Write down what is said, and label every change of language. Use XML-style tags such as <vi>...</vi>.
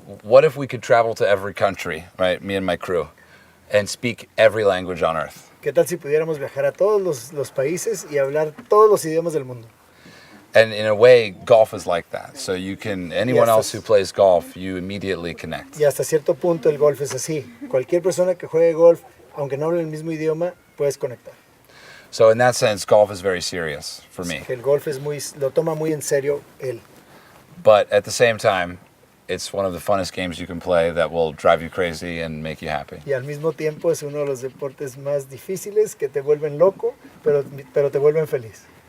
<en>what if we could travel to every country, right, me and my crew, and speak every language on earth?</en> <es>¿Qué tal si pudiéramos viajar a todos los países y hablar todos los idiomas del mundo?</es> <en>And in a way, golf is like that. So you can, anyone Yes, else who plays golf, you immediately connect.</en> <es>Y hasta cierto punto el golf es así. Cualquier persona que juegue golf, aunque no hable el mismo idioma, puedes conectar.</es> <en>So in that sense, golf is very serious for me.</en> <es>El golf lo toma muy en serio él.</es> <en>But at the same time, it's one of the funnest games you can play that will drive you crazy and make you happy.</en> <es>Y al mismo tiempo es uno de los deportes más difíciles que te vuelven loco, pero te vuelven feliz.</es>